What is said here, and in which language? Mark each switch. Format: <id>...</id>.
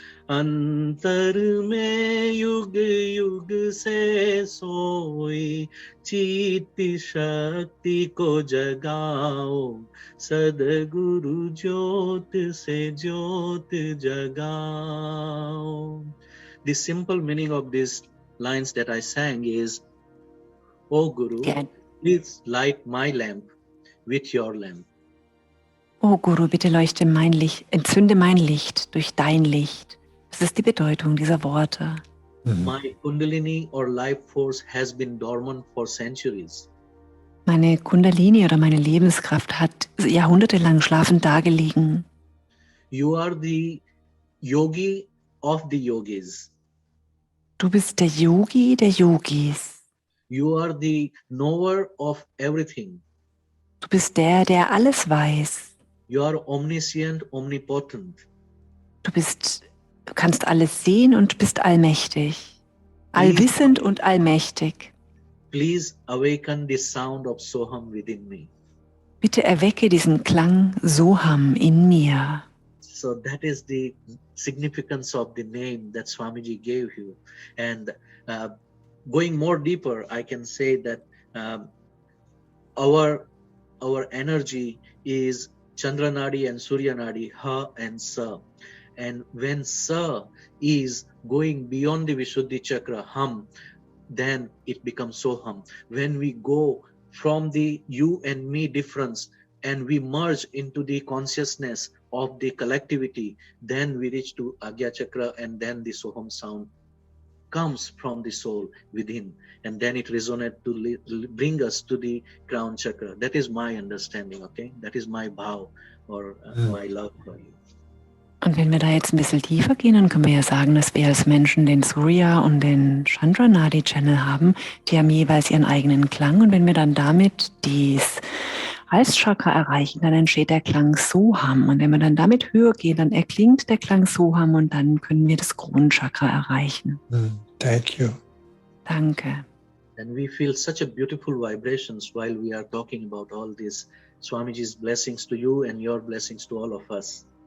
<hi>अंतर में युग युग से सोई चित्त शक्ति को जगाओ सद्गुरु ज्योत से ज्योत जगाओ.</hi> <en>The simple meaning of these lines that I sang is, O Guru, please light my lamp with your lamp.</en> <de>O Guru, bitte leuchte mein Licht, entzünde mein Licht durch dein Licht. Das ist die Bedeutung dieser Worte.</de> <en>My Kundalini or life force has been dormant for centuries.</en> <de>Meine Kundalini oder meine Lebenskraft hat jahrhundertelang schlafend dagelegen.</de> <en>You are the yogi of the yogis.</en> <de>Du bist der Yogi der Yogis.</de> <en>You are the knower of everything.</en> <de>Du bist der, der alles weiß.</de> <en>You are omniscient, omnipotent.</en> <de>Du kannst alles sehen und bist allmächtig. Allwissend und allmächtig.</de> <en>Please awaken the sound of Soham within me.</en> <de>Bitte erwecke diesen Klang Soham in mir.</de> <en>So that is the significance of the name that Swamiji gave you. And going more deeper, I can say that our energy is Chandranadi and Suryanadi, Ha and Sa. And when Sa is going beyond the Vishuddhi Chakra, Ham, then it becomes Soham. When we go from the you and me difference and we merge into the consciousness of the collectivity, then we reach to Agya Chakra, and then the Soham sound comes from the soul within, and then it resonates to bring us to the crown chakra. That is my understanding, okay? That is my bhav, or my love for you.</en> <de>Und wenn wir da jetzt ein bisschen tiefer gehen, dann können wir ja sagen, dass wir als Menschen den Surya und den Chandra Nadi Channel haben. Die haben jeweils ihren eigenen Klang. Und wenn wir dann damit das Halschakra erreichen, dann entsteht der Klang Soham. Und wenn wir dann damit höher gehen, dann erklingt der Klang Soham und dann können wir das Kronchakra erreichen.</de> <en>Thank you.</en> <de>Danke.</de> <en>And we feel such a beautiful vibrations while we are talking about all this. Swamiji's blessings to you and your blessings to all of us.</en>